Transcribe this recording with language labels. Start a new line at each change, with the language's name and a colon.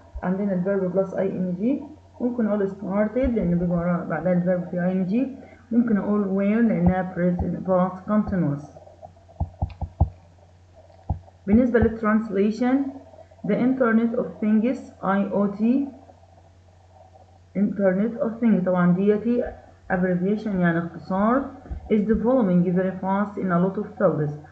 Arabic: عندنا الفيرب
English: plus ing.
Arabic: ممكن أقول started لأن بيجي وراها بعدها الفيرب في ing. ممكن أقول were لأنها present past continuous. بالنسبة للترانسليشن
English: The Internet of Things IoT Internet of Things
Arabic: طبعا ديتي
English: abbreviation
Arabic: يعني اختصار
English: is developing very fast in a lot of fields.